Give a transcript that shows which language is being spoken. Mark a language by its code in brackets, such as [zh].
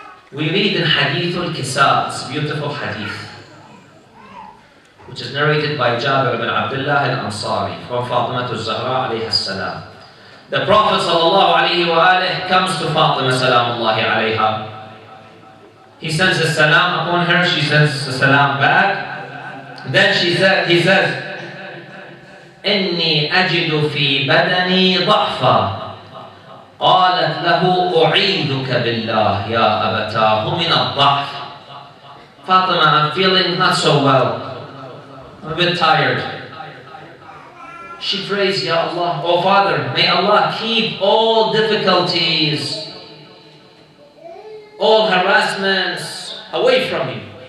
[en] We read in Hadith al-Kisa, this beautiful hadith, which is narrated by Jabir ibn Abdullah al-Ansari from Fatima al-Zahra alayha salam. The Prophet sallallahu alayhi wa alayhi comes to Fatima salamullahi alayha. He sends a salam upon her, she sends a salam back. Then he says, [ar] إني أجد في بدني ضعفا. قالت له أعيذك بالله يا أبتاه من الضعف. [en] Fatima, I'm feeling not so well. I'm a bit tired. She prays, Ya Allah, oh Father, may Allah keep all difficulties, all harassments away from you.